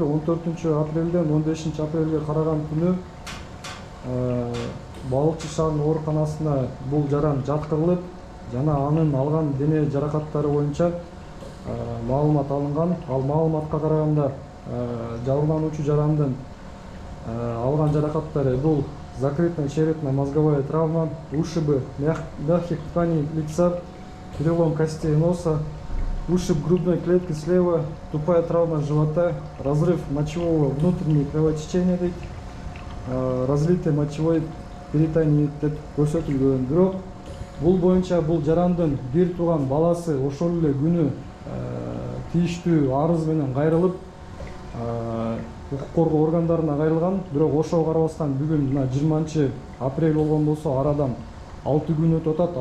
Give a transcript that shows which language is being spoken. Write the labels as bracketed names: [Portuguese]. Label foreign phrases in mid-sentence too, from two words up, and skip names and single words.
[Kyrgyz] 14 апрелден 15 апрелге караган күнү Балыкчы шаарынын ооруканасына бул жаран жаткырылып, жана анын алган дене жаракаттары боюнча маалымат алынган. Ал маалыматка караганда жабырлануучу жарандын алган жаракаттары бул [Russian] закрытая черепно-мозговая травма, ушибы мягких тканей лица, перелом костей носа, ушиб грудной клетки слева, тупая травма живота, разрыв мочевого внутреннего кровотечения, разлитый мочевой перитоний [Kyrgyz] деп көрсөтүлгөн. Бирок бул боюнча бул жарандын бир тууган баласы ошол эле күнү тийиштүү арыз менен кайрылып, укук коргоо органдарына кайрылган. Бирок ошого карабастан бүгүн мына 20 апрель болгон болсо арадан 6 күн өтүп атат.